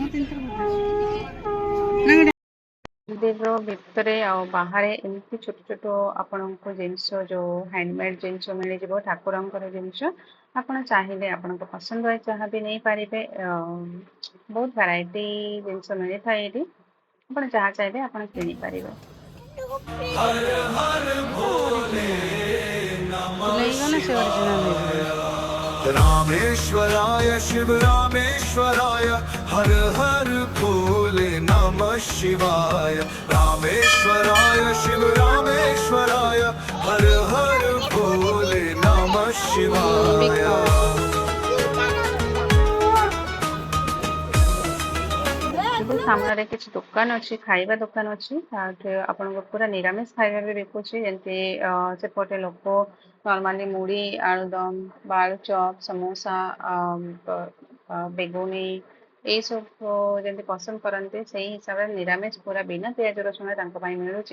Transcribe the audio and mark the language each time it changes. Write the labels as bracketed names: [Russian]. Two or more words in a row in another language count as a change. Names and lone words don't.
[Odia] ମନ୍ଦିର ଭିତରେ ଆଉ ବାହାରେ ଏମିତି ଛୋଟ ଛୋଟ ଆପଣଙ୍କୁ ଜିନିଷ ଯୋଉ ହ୍ୟାଣ୍ଡମେଡ୍ ଜିନିଷ ମିଳିଯିବ, ଠାକୁରଙ୍କର ଜିନିଷ। ଆପଣ ଚାହିଁଲେ ଆପଣଙ୍କ ପସନ୍ଦ ଯାହା ବି ନେଇପାରିବେ। ବହୁତ ଭେରାଇଟି ଜିନିଷ ମିଳିଥାଏ ଏଠି, ଆପଣ ଯାହା ଚାହିଁବେ ଆପଣ କିଣିପାରିବେ। [Sanskrit] रामेश्वराय शिव रामेश्वराय हर हर भोले नमः शिवाय। रामेश्वराय शिव रामेश्वराय हर हर भोले नमः शिवाय। [Odia] ସାମ୍ନାରେ କିଛି ଦୋକାନ ଅଛି, ଖାଇବା ଦୋକାନ ଅଛି, ଆପଣଙ୍କୁ ପୁରା ନିରାମିଷ ଖାଇବା ବି ବିକୁଛି। ଯେମିତି ସେପଟେ ଲୋକ ନର୍ମାଲି ମୁଢି ଆଳୁଦମ ବା ଆଳୁଚପ ସମୋସା ବେଗୁନି ଏଇସବୁ ଯେମିତି ପସନ୍ଦ କରନ୍ତି, ସେଇ ହିସାବରେ ନିରାମିଷ ପୁରା ବିନା ପିଆଜ ରସୁଣ ତାଙ୍କ ପାଇଁ ମିଳୁଛି।